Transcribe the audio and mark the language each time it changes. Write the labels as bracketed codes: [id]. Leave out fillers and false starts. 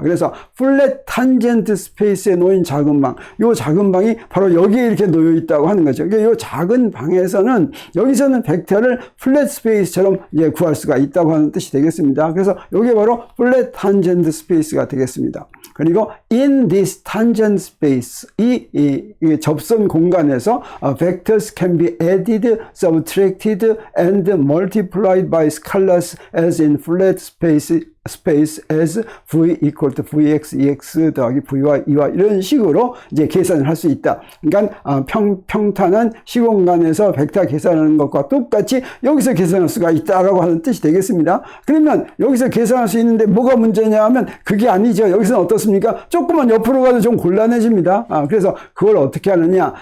[ko] 그래서 플랫 탄젠트 스페이스에 놓인 작은 방, 이 작은 방이 바로 여기에 이렇게 놓여 있다고 하는 거죠. 그러니까 이 작은 방에서는, 여기서는 벡터를 플랫 스페이스처럼 이제 구할 수가 있다고 하는 뜻이 되겠습니다. 그래서 이게 바로 플랫 탄젠트 스페이스가 되겠습니다. [en] 그리고 in this tangent space, [ko] 이 접선 공간에서 [en] vectors can be added, subtracted, and multiplied by scalars as in flat space as v equal to vx, ex [ko] 더하기 [en] vy, e와 [ko] 이런 식으로 이제 계산을 할 수 있다. 그러니까 평탄한 시공간에서 벡터 계산하는 것과 똑같이 여기서 계산할 수가 있다라고 하는 뜻이 되겠습니다. 그러면 여기서 계산할 수 있는데 뭐가 문제냐 하면 그게 아니죠. 여기서는 어떻습니까? 조금만 옆으로 가도 좀 곤란해집니다. 그래서 그걸 어떻게 하느냐?